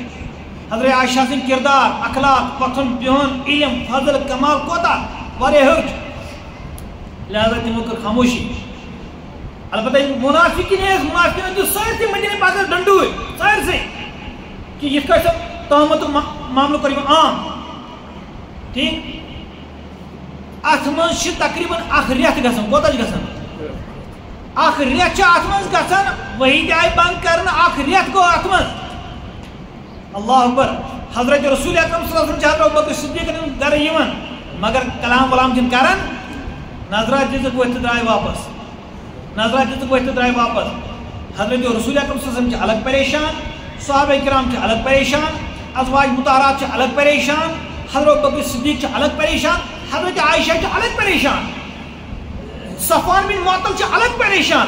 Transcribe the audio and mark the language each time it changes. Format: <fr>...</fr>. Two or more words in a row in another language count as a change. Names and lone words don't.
<ks>حضرت عائشہ سٕنٛدۍ کردار اخلاق وۄتھُن بِہُن علم فضل کمال کوتاہ واریاہ ہیوٚر چھُ. لہذا تمو کٔر خاموشی. البتہ منافقین دِژ سٲرسٕے مدیٖنہ پاکس ڈنڈوٗرۍ سٲرسٕے کہ یِتھ کٲٹھۍ سۄ تہمتُک معاملہٕ کوٚر یِمو عام ٹھیک. اتھ منٛز چھِ تقریٖباً اکھ رٮ۪تھ گژھان کوتاہ چھُ گژھان اکھ رٮ۪تھ چھُ اتھ منٛز گژھان وحی تہِ آیہِ بنٛد کرنہٕ اکھ رٮ۪تھ گوٚو اتھ منٛز</ks> <ar>اللہ اکبر.</ar> <ks>حضرت رسول اکرم</ks> <ar>صلی اللہ علیہ وسلم</ar> <ks>چھِ حضرت ابوبکر صدیقن ہُنٛد گرٕ یِوان مگر کلام ولام چھِنہٕ کران. نظرات دِژٕکھ ؤتھۍ تہٕ درٛاے واپس نظرات دِژٕکھ ؤتھۍ تہٕ درٛاے واپس. حضرت رسول اکرم</ks> <ar>صلی اللہ علیہ وسلم</ar> <ks>چھِ الگ پریشان صحابہ کرام چھِ الگ پریشان ازواج مطہرات چھِ الگ پریشان حضرت ابوبکر صدیق چھِ الگ پریشان حضرت عائشہ چھِ الگ پریشان صفوان بن معطل چھِ الگ پریشان.</ks>